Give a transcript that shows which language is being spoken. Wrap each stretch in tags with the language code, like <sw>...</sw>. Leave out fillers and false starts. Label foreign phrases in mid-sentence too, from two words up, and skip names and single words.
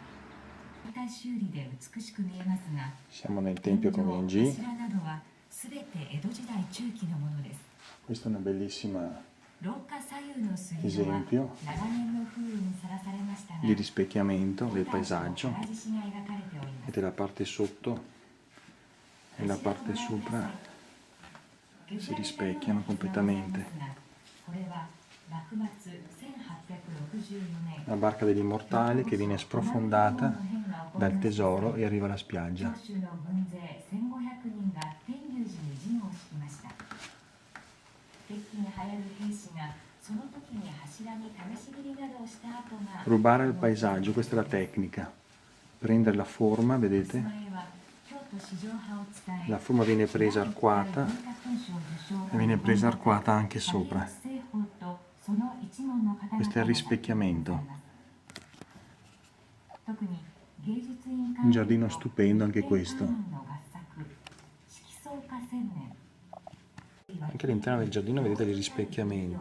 <it>Siamo nel tempio Kozenji.</it> <ja>江戸時代中期のものです。</ja> <it>Questa è una bellissima</it> <ja>廊下左右の水路は</ja> <it>esempio</it> <ja>長年の風雨にさらされましたが、</ja> <it>di rispecchiamento del</it> <ja>大小</ja> <it>paesaggio.</it> <ja>唐獅子が描かれております。</ja> <it>Vedete la parte sotto e la parte sopra si rispecchiano completamente.</it> <ja>これは幕末1864年</ja> <it>La barca degli immortali che viene sprofondata dal tesoro e arriva alla</it> <ja>長</ja> <it>spiaggia.</it> <ja>州の軍勢1500人が天龍寺に陣を敷きました。敵機に流行る兵士がその時に柱に試し切りなどをした後が</ja> <it>Rubare il paesaggio, questa è la tecnica. Prendere la forma, vedete?</it> <ja>前は京都四条派を伝え</ja> <it>La forma viene presa arcuata e viene presa arcuata anche sopra. Questo è il rispecchiamento. Un giardino stupendo anche questo. Anche all'interno del giardino vedete i rispecchiamenti.</it>